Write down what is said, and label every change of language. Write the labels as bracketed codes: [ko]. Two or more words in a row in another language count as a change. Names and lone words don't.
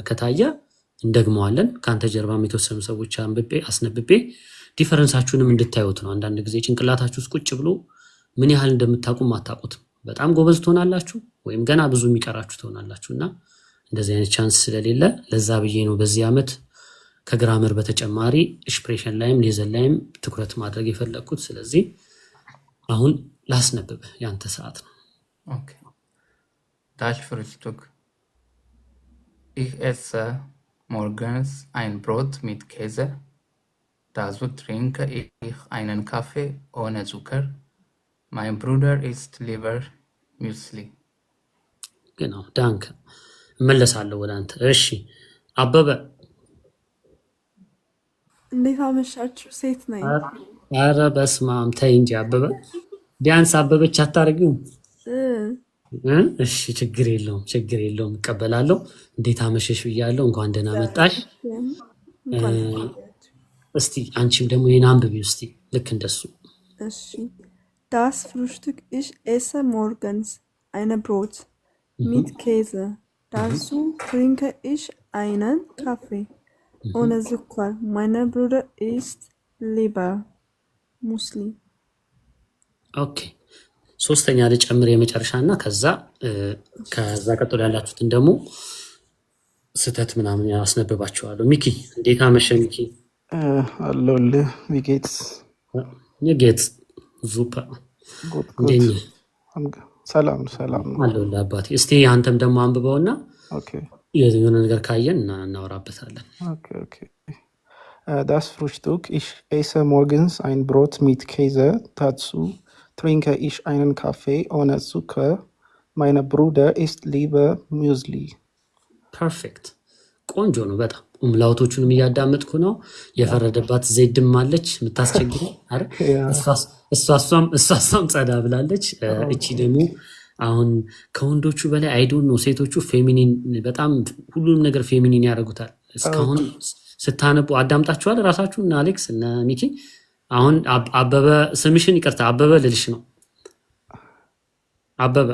[am] ከታየ እንደግመዋለን። ካንተ ጀርባም የተወሰኑ ሰዎች አስነብቤ ዲፈረንሳችሁንም እንድታዩት ነው። አንዳንድ ጊዜ ጭንቅላታችሁ ውስጥ ቁጭ ብሎ ምን ያህል እንደምታውቁም አታውቁትም። በጣም ጎበዝ ትሆናላችሁ ወይም ገና ብዙ የሚቀራችሁ ትሆናላችሁ እና እንደዚህ አይነት ቻንስ ስለሌለ ለዛ ብዬ ነው በዚህ ዓመት ከግራመር በተጨማሪ ኤክስፕሬሽን ላይም ሌዘን ላይም ትኩረት ማድረግ የፈለኩት። ስለዚህ አሁን ላስነብብ ያንተ ሰዓት ነው። [de] ኦኬ Das Frühstück. Ich esse morgens ein Brot mit Käse. Dazu trinke ich einen Kaffee ohne Zucker. Mein Bruder isst lieber Müsli. genau danke [am] እመለሳለሁ ወደ አንተ። እሺ አበበ እንዴት አመሻችሁ? ሴት ነኝ። ኧረ በስመ አብ ተይ እንጂ አበበ፣ ቢያንስ አበበች አታረጊውም? እሺ ችግር የለውም እቀበላለሁ። እንዴት አመሸሽ ብያለሁ። እንኳን ደህና መጣሽ። እስቲ አንቺም ደግሞ ይሄን አንብቢው እስቲ ልክ እንደሱ። [de] እሺ Das Frühstück ich esse morgens ein Brot mit Käse. Dazu trinke ich einen Kaffee ohne Zucker. Mein Bruder isst lieber Müsli. [am] ኦኬ ሶስተኛ ልጨምር የመጨረሻና ከዛ ቀጥሎ ያላችሁትን ደግሞ ስተት ምናምን ያስነብባችኋለሁ። ሚኪ እንዴት አመሸ? ሚኪ አለሁልህ። [de] wie geht's? Mir geht's super. [am] gut ሰላም ነው አለሁልህ አባቴ። እስቲ አንተም ደግሞ አንብበውና ኦኬ የሆነ ነገር ካየን እናወራበታለን። [de] okay Das Frühstück ich esse morgens ein Brot mit Käse. Dazu trinke ich einen Kaffee ohne Zucker. Mein Bruder isst lieber Müsli. [am] ፐርፌክት ቆንጆ ነው በጣም። ኡምላውቶቹንም እያዳመጥኩ ነው። የፈረደባት ዜድም አለች የምታስቸግረው አይደል? እሷም ጸዳ ብላለች። እቺ ደግሞ አሁን ከወንዶቹ በላይ አይዶን ነው ሴቶቹ ፌሚኒን በጣም ሁሉንም ነገር ፌሚኒን ያደርጉታል። እስካሁን ስታነቡ አዳምጣችኋል ራሳችሁ እና አሌክስ እና ሚኪ። አሁን አበበ ስምሽን ይቅርታ አበበ ልልሽ ነው። አበበ